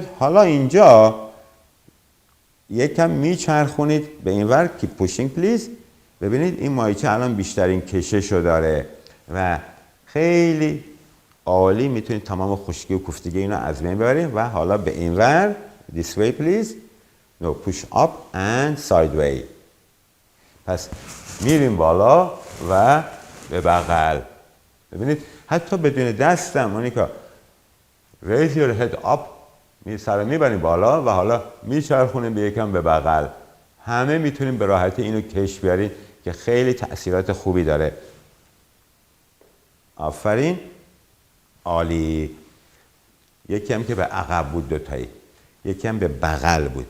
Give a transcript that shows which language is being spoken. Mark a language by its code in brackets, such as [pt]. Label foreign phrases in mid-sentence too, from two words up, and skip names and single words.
[fa] حالا اینجا یکم میچرخونید به این ور، [en] keep pushing please. [fa] ببینید این مایچه الان بیشترین کشش رو داره و خیلی عالی میتونید تمام خشکی و کوفتگی اینو از بین ببرید. و حالا به این ور [en] this way please. no push up and sideway. [fa] پس میریم بالا و به بغل. ببینید حتی بدون دستم مونیکا [en] raise your head up، [fa] سر میبریم بالا و حالا میچرخونیم به یکم به بغل. همه میتونیم به راحتی اینو کش بیاریم که خیلی تأثیرات خوبی داره. آفرین، عالی. یکی هم که به عقب بود دوتایی، یکی هم به بغل بود.